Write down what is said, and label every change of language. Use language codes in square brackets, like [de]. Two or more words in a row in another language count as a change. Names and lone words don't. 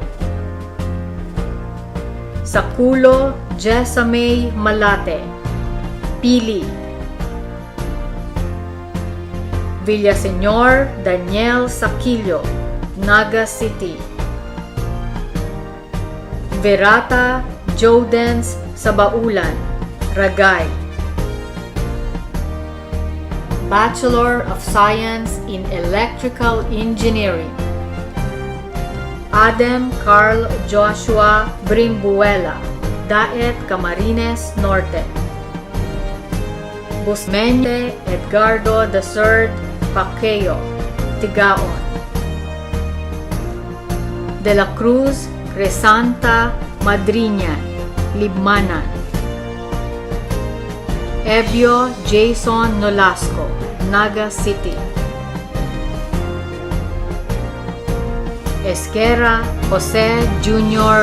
[bik] Sakulo Jessamay Malate, Pili. Villaseñor Daniel Saquillo, Naga City. Verata Jodens Sabaulan, Ragay. [en] Bachelor of Science in Electrical Engineering. [bik] Adam Carl Joshua Brimbuela, Daet Camarines Norte. Busmeñe Edgardo III Paqueo, Tigaon. De la Cruz Cresanta Madriñan, Libmanan. Ebio Jason Nolasco, Naga City. Esquera Jose Jr.